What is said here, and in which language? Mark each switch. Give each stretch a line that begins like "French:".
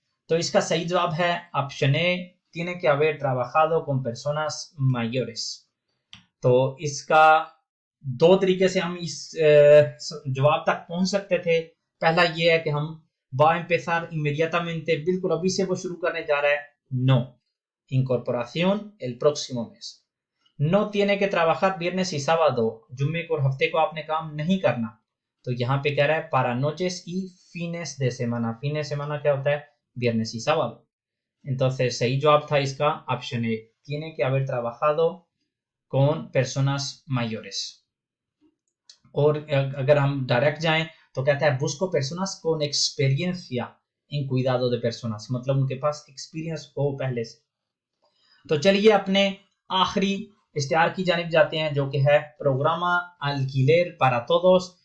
Hindi: तो इसका सही जवाब है option A,
Spanish: tiene que haber trabajado con personas mayores।
Hindi: तो इसका दो तरीके से हम इस जवाब तक पहुंच सकते थे। पहला ये है कि हम
Spanish: va a empezar inmediatamente,
Hindi: बिल्कुल अभी से वो शुरू करने जा रहा है, no.
Spanish: Incorporación el próximo mes, no tiene que trabajar viernes y sábado,
Hindi: जुम्मे को और हफ्ते को आपने काम नहीं करना। तो यहाँ पे कह रहा है
Spanish: para noches y fines de semana, fines de semana
Hindi: क्या होता है,
Spanish: viernes y sábado। entonces
Hindi: सही जवाब था इसका option A,
Spanish: tiene que haber trabajado con personas mayores।
Hindi: और अगर हम डायरेक्ट जाएं तो कहता है
Spanish: busco personas con experiencia en cuidado de personas,
Hindi: मतलब उनके पास एक्सपीरियंस हो पहले से। तो चलिए अपने आखिरी इश्तिहार की जानिब जाते हैं जो कि है प्रोग्रामा
Spanish: alquiler para todos।